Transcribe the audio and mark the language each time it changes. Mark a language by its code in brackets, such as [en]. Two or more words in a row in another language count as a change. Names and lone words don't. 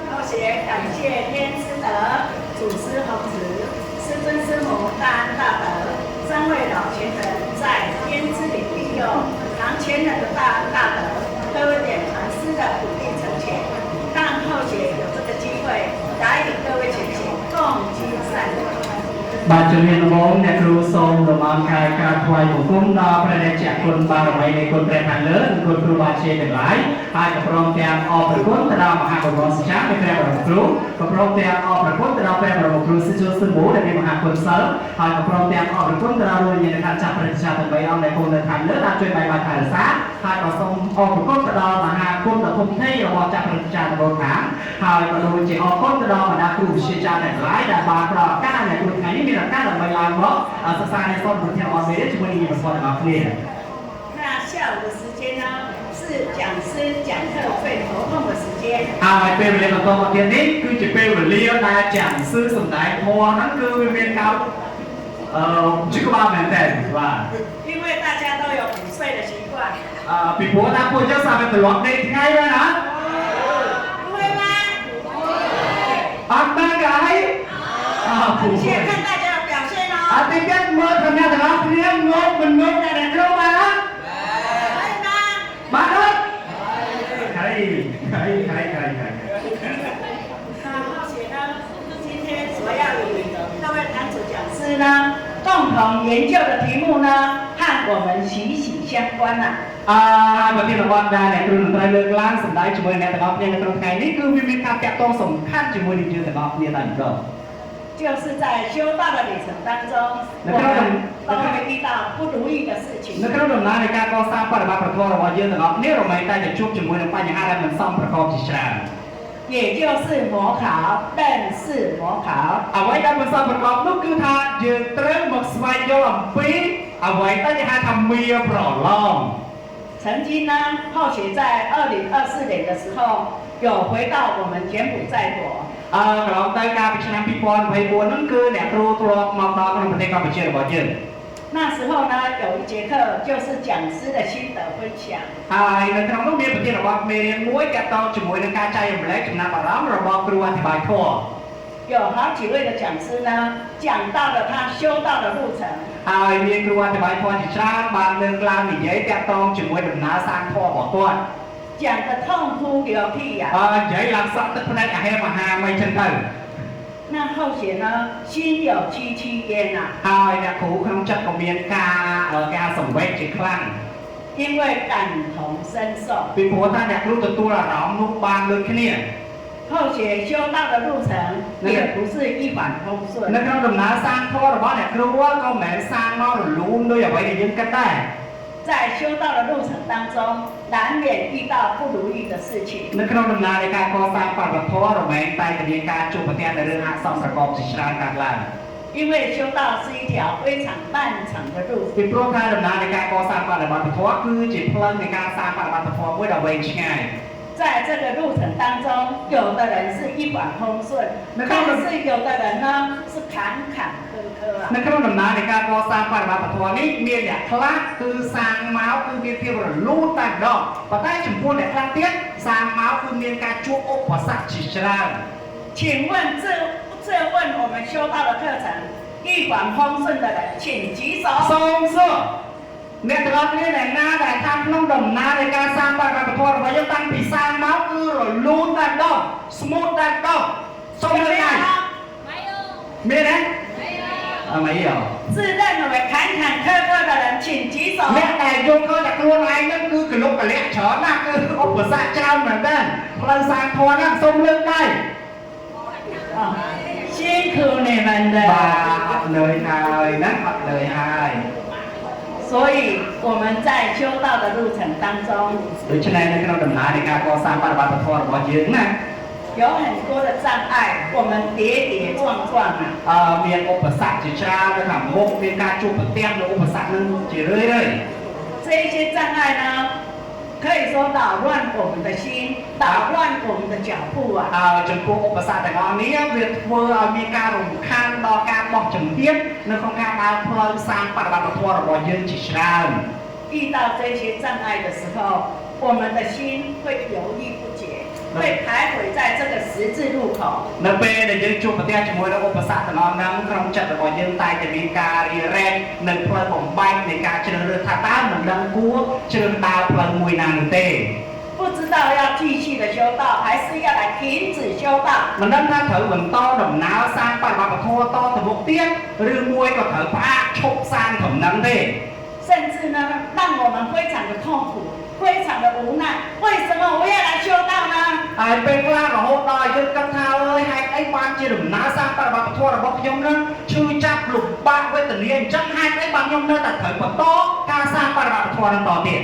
[zh] 学感谢天师德、祖师弘慈、师尊师母大恩大德三位老前人在天之领利用唐前人的大恩大德，各位点传师的鼓励成全，让后学有这个机会来与各位前行共积善缘。 [km] បាទជំរាបដំបូងអ្នកគ្រូសូមរំលឹកការថ្វាយបង្គំដល់ព្រះរាជាគុណបារមីនៃគុណព្រះខាងលើនិងគុណគ្រូបាជាទាំងឡាយហើយក៏ព្រមទាំងអ រព្រគុណទៅដល់មហាបរមសាចារ្យនៃព្រះបរមគ្រូក៏ព្រមទាំងអរព្រគុណទៅដល់ព្រះបរមគ្រូសិជោសិមូដែលមានមហាគុណសិលហើយក៏ព្រមទាំងអរព្រគុណទៅដល់លោកញាតិចាស់ព្រះរាជាទាំង3អង្គដែលគង់នៅខាងលើដែលជួយបែបបាក់ថែរក្សាហើយក៏សូមអរព្រគុណទៅដល់មហាគុណដ៏ធំធេងរបស់ចាស់ព្រះរាជាទាំង4ខាងហើយក៏ដូចជាអរគុណទៅដល់បណ្ដាគ្រូវិទ្យាចារ្យទាំងឡាយដែលបានផ្ដល់ឱកាសឲ្យគ្រូថ្ងៃនេះមានឱកាសដើម្បីឡើងមកសិក្សា [th] ในส่วนของออนไลน์ [km] ជាមួយនឹងប្រព័ន្ធរបស់គ្នា [zh] 那下午的时间呢是讲师讲课最头痛的时间 [km] ហើយពេលវេលាបន្តមកទៀតនេះគឺជាពេលវេលាដែល讲师សម្ដែងធម៌ហ្នឹងគឺវាមានការជាក្បាលមែនតើបាទ [zh] 因为大家都有午睡的习惯 [km] ពីព្រោះថាពួកយើងសាប់ទៅត្រឡប់ដេកថ្ងៃហើយណា [zh] 不会吗 [km] អត់បានក៏ហើយ [zh] 现在看大家的表现哦 [km] ទីទៀតមើលថាអ្នកទាំងអស់គ្នាងប់មិនងប់តែអ្នកគ្រូបានណាបាទអត់ហើយ [zh] 浩学呢今天所要与各位堂主讲师呢共同研究的题目呢和我们息息相关呐 [km] ប្រធានបទដែលអ្នកគ្រូនឹងត្រូវលើកឡើងសម្ដែងជាមួយអ្នកទាំងអស់គ្នានៅក្នុងថ្ងៃនេះគឺវាមានការតាក់ទងសំខាន់ជាមួយនឹងយើងទាំងអស់គ្នាតែម្ដង [zh] 就是在修道的旅程当中，我们都会遇到不如意的事情。 [km] នៅក្នុងដំណើរនៃការកសាងបរិបទប្រធមរបស់យើងទាំងអស់គ្នារមែងតែជួបជាមួយនឹងបញ្ហាដែលមិនសមប្រកបជាច្រើន [zh] 也就是模考认识模考 [km] អ្វីដែលមិនសមប្រកបនោះគឺថាយើងត្រូវមកស្វែងយល់អំពីអ្វីដែលគេហៅថាមាប្រឡង [zh] 曾经呢浩学在2024年的时候有回到我们柬埔寨国 [km] កន្លងទៅកាលពីឆ្នាំ2024ហ្នឹងគឺអ្នកគ្រូធ្លាប់មកដល់ក្នុងប្រទេសកម្ពុជារបស់យើង [zh] 那时候呢有一节课就是讲师的心得分享 [km] ហើយនៅក្នុងនោះមានប្រធានបទមេរៀនមួយទាក់ទងជាមួយនឹងការចែករំលែកចំណាប់អារម្មណ៍របស់គ្រូអធិប្បាយធម៌ [zh] 有好几位的讲师呢讲到了他修道的路程 [km] ហើយមានគ្រូអធិប្បាយធម៌ជាច្រើនបានលើកឡើងនិយាយទាក់ទងជាមួយដំណើរសាងធម៌របស់គាត់ [zh] 讲得痛哭流涕呀 [km] និយាយឡើងសក់ទឹកភ្នែកអាហេមហាមិនចឹងទៅ [zh] 那后学呢心有戚戚焉呐 [km] ហើយអ្នកគ្រូក្នុងចិត្តក៏មានការសង្វេគជាខ្លាំង [zh] 因为感同身受 [km] ពីព្រោះថាអ្នកគ្រូទទួលអារម្មណ៍នោះបានដូចគ្នា [zh] 后学修道的路程也不是一帆风顺 [km] នៅក្នុងដំណើរសាងធម៌របស់អ្នកគ្រូក៏មិនមែនសាងមករលូនដោយអ្វីដែលយើងគិតដែរ [zh] 在修道的路程当中难免遇到不如意的事情 [km] នៅក្នុងដំណើរនៃការកសាងបរិបទធម៌រមែងតែមានការជួបប្រទះនៅរឿងអសន្នប្រកបជាច្រើនកើតឡើង [zh] 因为修道是一条非常漫长的路 [km] ពីព្រោះការដំណើរនៃការកសាងបរិបទធម៌គឺជាផ្លូវនៃការសាងបរិបទធម៌មួយដ៏វែងឆ្ងាយ [zh] 在这个路程当中有的人是一帆风顺但是有的人呢是坎坎坷坷 [km] នៅក្នុងដំណើរនៃការកសាងបរិបទធម៌នេះមានអ្នកខ្លះគឺសាងមកគឺមានភាពរលូនតែម្ដងប៉ុន្តែចំពោះអ្នកខ្លះទៀតសាងមកគឺមានការជួបឧបសគ្គជាច្រើន [zh] 请问这问我们修道的课程一帆风顺的人请举手 [km] សូមសួរអ្នកទាំងអស់គ្នាដែលណាដែលថាក្នុងដំណើរនៃការសាងបរិបទធម៌របស់យើងតាំងពីសាងមកគឺរលូនតែម្ដង smooth តែម្ដងសូមលើកដៃមានទេ没有 [zh] 自认为坎坎坷坷的人请举手 [km] អ្នកដែលយល់ឃើញតែខ្លួនឯងហ្នឹងគឺកលុកកលាក់ច្រើនណាស់គឺឧបសគ្គច្រើនមែនទែនផ្លូវសាងធម៌ហ្នឹងសូមលើកដៃ [zh] 辛苦你们的 [km] បាទអត់លើយហើយណាអត់លើយហើយ [zh] 所以我们在修道的路程当中 [km] ដូច្នេះនៅក្នុងដំណើរនៃការកសាងបរិបទធម៌របស់យើងណា [zh] 有很多的障碍我们跌跌撞撞 [km] មានឧបសគ្គជាច្រើននៅខាងមុខមានការជួបប្រទះនៅឧបសគ្គនឹងជារឿយ [zh] 这一些障碍呢可以说扰乱我们的心扰乱我们的脚步 [km] ចំពោះឧបសគ្គទាំងអស់នេះវាធ្វើឲ្យមានការរំខានដល់ការបោះជំហាននៅក្នុងការដើរផ្លូវសាងបរិបទធម៌របស់យើងជាច្រើន [zh] 遇到这些障碍的时候我们的心会犹豫不决会徘徊在这个十字路口。 [km] នៅពេលដែលយើងជួបប្រទះជាមួយនឹងឧបសគ្គទាំងអស់ហ្នឹងក្នុងចិត្តរបស់យើងតែតែមានការរារែកនិងផ្លូវបំបែកនៃការជ្រើសរើសថាតើមិនដឹងគួរជ្រើសដើរផ្លូវមួយណានោះទេ [zh] 不知道要继续的修道，还是要来停止修道。 [km] មិនដឹងថាត្រូវបន្តដំណើរសាងបរិបត្តិធម៌តទៅមុខទៀតឬមួយក៏ត្រូវផ្អាកឈប់សាងដំណឹងទេ [zh] 甚至呢，让我们非常的痛苦，非常的无奈。为什么我要来修道呢？ [km] ហើយពេលខ្លះរហូតដល់យើងគិតថាអើយហេតុអីបានជាដំណើរសាងបរិបត្តិធម៌របស់ខ្ញុំនឹងឈឺចាប់លំបាកវេទនាអញ្ចឹងហេតុអីបានខ្ញុំនៅតែត្រូវបន្តការសាងបរិបត្តិធម៌នឹងតទៀត